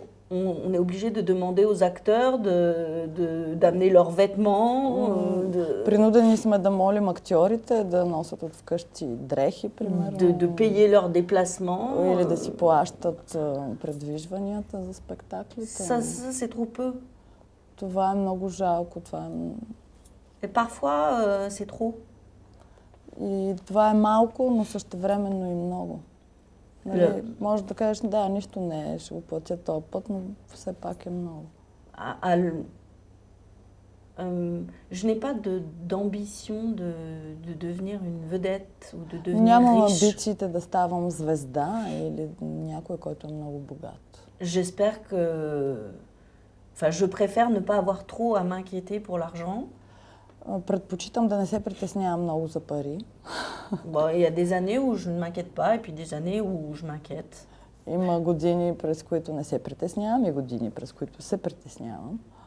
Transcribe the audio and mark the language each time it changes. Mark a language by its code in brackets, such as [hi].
[fr] On est obligé de demander aux acteurs d'amener leurs vêtements. [bg] Принудени сме да молим актьорите да носят от вкъщи дрехи, примерно. [fr] De payer leurs déplacements. [bg] Или да си плащат предвижванията за спектаклите. [fr] Ça, c'est trop peu. [bg] Това е много жалко. [fr] Et parfois, c'est trop. [bg] И това е малко, но същевременно и много. Нали, може да кажеш, да, нищо не е, ще го платя този път, но все пак е много. [fr] Je n'ai pas d'ambition de devenir une vedette ou de devenir [bg] Нямам [fr] riche. [bg] амбициите да ставам звезда или някой, който е много богат. [fr] J'espère que... Enfin, je préfère ne pas avoir trop à m'inquiéter pour l'argent. [bg] Предпочитам да не се притеснявам много за пари. [fr] Bon, il y a des années où je ne m'inquiète pas et puis des années où je m'inquiète. [bg] Има години, през които не се притеснявам и години, през които се притеснявам.